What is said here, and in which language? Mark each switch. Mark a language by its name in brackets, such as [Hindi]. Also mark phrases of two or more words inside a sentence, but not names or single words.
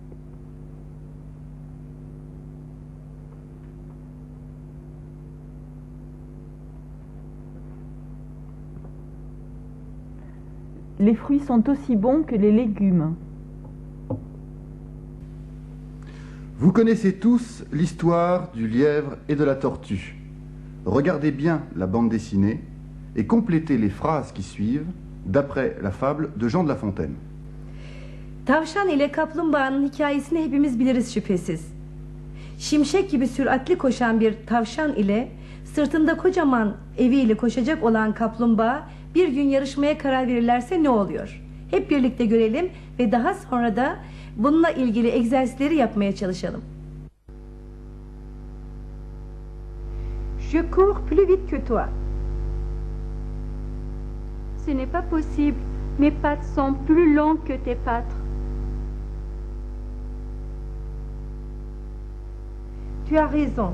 [French] Les fruits sont aussi bons que les légumes. Vous connaissez tous l'histoire du lièvre et de la tortue. Regardez bien la bande dessinée et complétez les phrases qui suivent d'après la fable de Jean de La Fontaine. [Turkish] Tavşan ile kaplumbağanın hikayesini hepimiz biliriz şüphesiz. Şimşek gibi süratli koşan bir tavşan ile sırtında kocaman eviyle koşacak olan kaplumbağa bir gün yarışmaya karar verirlerse ne oluyor? Hep birlikte görelim ve daha sonra da bununla ilgili egzersizleri yapmaya çalışalım. [French] Je cours plus vite que toi. Ce n'est pas possible. Mes pattes sont plus longues que tes pattes. Tu as raison.